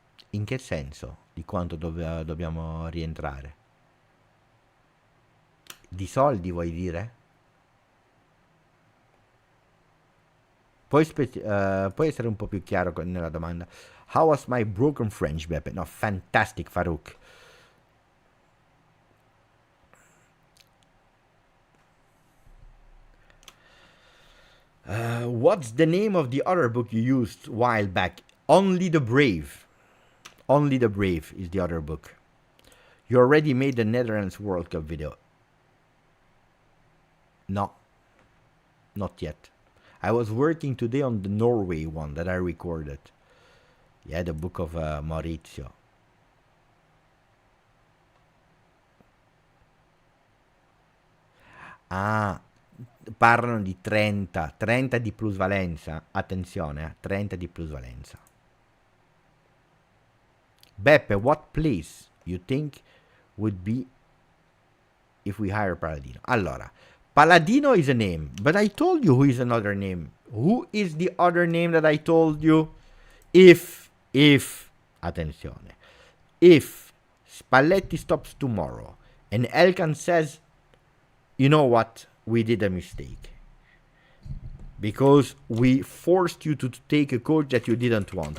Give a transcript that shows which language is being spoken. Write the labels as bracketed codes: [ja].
[it] In che senso? Di quanto dobbiamo rientrare? Di soldi vuoi dire? Puoi essere un po' più chiaro nella domanda. [en] How was my broken French, Beppe? No, fantastic, Farouk. What's the name of the other book you used a while back? Only the Brave. Only the Brave is the other book. You already made the Netherlands World Cup video. No, not yet. I was working today on the Norway one that I recorded. Yeah, the book of Maurizio. [it] Ah, parlano di 30 di plusvalenza. Attenzione, 30 di plusvalenza. [en] Beppe, what place you think would be if we hire Paladino? [it] Allora, [en] Paladino is a name, but I told you who is another name. Who is the other name that I told you? If, attenzione, if Spalletti stops tomorrow and Elkan says, you know what, we did a mistake because we forced you to take a coach that you didn't want.